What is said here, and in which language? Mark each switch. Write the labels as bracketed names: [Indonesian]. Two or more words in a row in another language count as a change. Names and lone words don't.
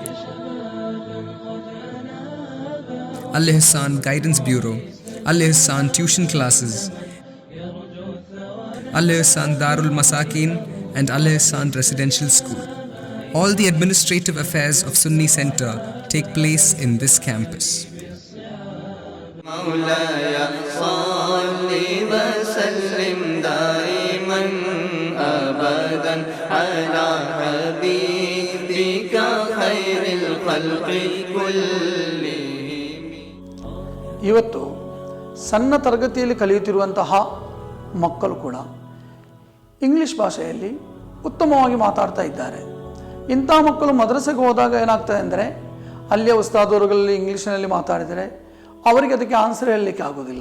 [English] Al Ihsan Guidance Bureau, Al Ihsan Tuition Classes, Al Ihsan Darul Masakin, and Al Ihsan Residential School. All the administrative affairs of Sunni Center take place in this campus. [Arabic] مولاي صل وسلم دائما أبدا على حبيبك خير الخلق كلهم. [Kannada] ಇವತ್ತು ಸಣ್ಣ ತರಗತಿಯಲ್ಲಿ ಕಲಿಯುತ್ತಿರುವಂತಹ ಮಕ್ಕಳು ಕೂಡ ಇಂಗ್ಲೀಷ್ ಭಾಷೆಯಲ್ಲಿ ಉತ್ತಮವಾಗಿ ಮಾತಾಡ್ತಾ ಇದ್ದಾರೆ. ಇಂಥ ಮಕ್ಕಳು ಮದ್ರಸೆಗೆ ಹೋದಾಗ ಏನಾಗ್ತದೆ ಅಂದರೆ ಅಲ್ಲಿಯ ಉಸ್ತಾದವರುಗಳಲ್ಲಿ ಇಂಗ್ಲೀಷ್ನಲ್ಲಿ ಮಾತಾಡಿದರೆ ಅವರಿಗೆ ಅದಕ್ಕೆ ಆನ್ಸರ್ ಹೇಳಲಿಕ್ಕೆ ಆಗೋದಿಲ್ಲ.